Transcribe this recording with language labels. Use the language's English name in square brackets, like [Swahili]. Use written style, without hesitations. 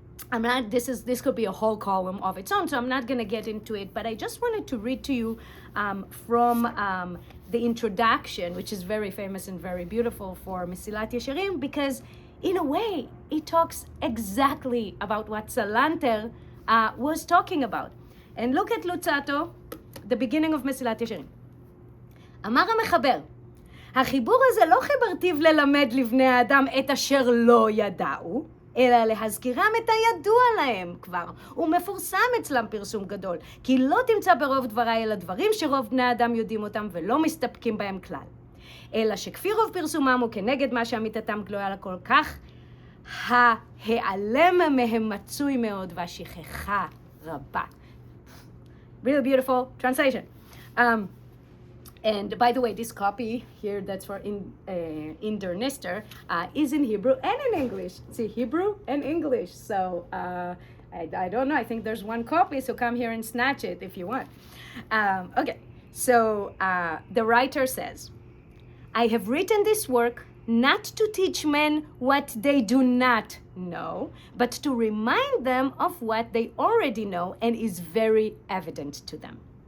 [English] this could be a whole column of its own, so I'm not going to get into it, but I just wanted to read to you from the introduction, which is very famous and very beautiful for Mesilat Yesharim, because in a way it talks exactly about what Salanter was talking about. And look at Lutzato, the beginning of Mesilat Yesharim. [Hebrew] אמר המחבר, החיבור הזה לא חיברתיו ללמד לבני האדם את אשר לא ידעו, אלא להזכירם את הידוע להם כבר, ומפורסם אצלם פרסום גדול, כי לא תמצא ברוב דבריי אלא דברים שרוב בני האדם יודעים אותם ולא מסתפקים בהם כלל. אלא שכפי רוב פרסומם הוא כנגד מה שאמיתתם גלויה לכל כך, ההיעלם מהם מצוי מאוד והשכחה רבה. [English] Really beautiful translation. And by the way, this copy here that's for Inder Nister is in Hebrew and in English. See, Hebrew and English. So I don't know. I think there's one copy, so come here and snatch it if you want. Okay, so the writer says, I have written this work not to teach men what they do not know, but to remind them of what they already know and is very evident to them.